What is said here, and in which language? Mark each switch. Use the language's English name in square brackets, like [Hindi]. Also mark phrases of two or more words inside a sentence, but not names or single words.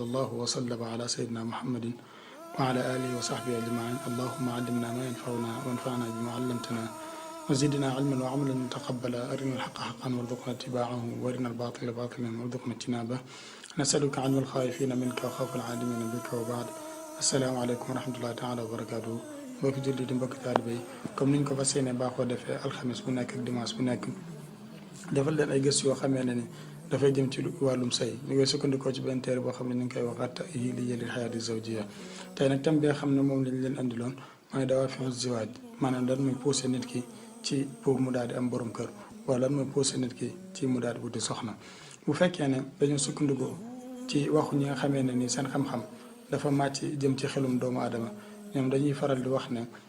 [Arabic] الله وسلم على سيدنا محمد وعلى آله وصحبه أجمعين اللهم علمنا ما ينفعنا وانفعنا بما علمتنا وزدنا علما وعملا متقبلا أرنا الحق حقا وارزقنا اتباعه وارنا الباطل باطلا وارزقنا اجتنابه نسألك علم الخائفين منك وخوف العالمين بك وبعد السلام عليكم ورحمة الله تعالى وبركاته [Wolof] mbokki julli di mbokki taalibe yi comme niñ ko fas yéene baaxoo defee alxames bu nekk ak dimanche bu nekk defal leen ay gëstu yoo xamee ne ni dafay jëm ci wàllum sëy ñu ngi sukkandikoo ci benn téere boo xam ne ñu ngi koy wax at yi li yëlil xayaati zawjiya tey nag thème bi nga xam ne moom lañ leen andiloon mooy [Arabic] دوافع الزواج [Wolof] maanaam lan mooy poussé nit ki ci pour mu daal di am borom kër wala lan mooy poussé nit ki ci mu daal di wuti soxna bu fekkee ne dañoo sukkandikoo ci waxu ñi nga xamee ne ni seen xam-xam dafa màcc jëm ci xelum doomu aadama ñoom dañuy faral di wax ne